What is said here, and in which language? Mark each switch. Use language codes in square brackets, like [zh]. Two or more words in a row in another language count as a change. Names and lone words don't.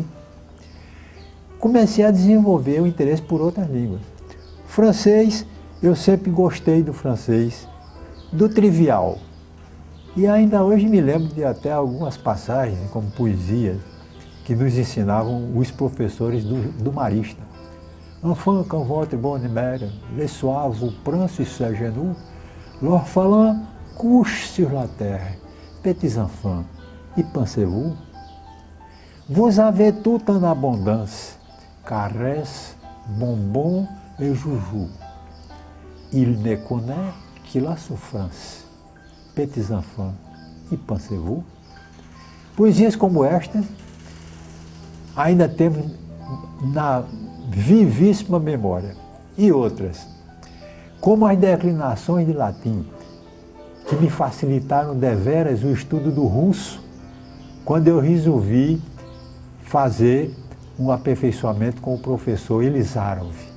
[pt] Comecei a desenvolver o interesse por outras línguas. Francês, eu sempre gostei do francês, do trivial. E ainda hoje me lembro de até algumas passagens, como poesias, que nos ensinavam os professores do Marista. [fr] Enfant, quand votre bonne mère, le soir vous prend sur ses genoux, l'orphelin couche sur la terre, petits enfants, y pensez-vous? Vous avez tout en abondance, caresses, bonbons et joujoux. Il ne connaît que la souffrance, petits enfants, y pensez-vous? [pt] Poesias como estas ainda temos na vivíssima memória. E outras, como as declinações de latim, que me facilitaram deveras o estudo do russo, quando eu resolvi fazer um aperfeiçoamento com o professor Elizarov.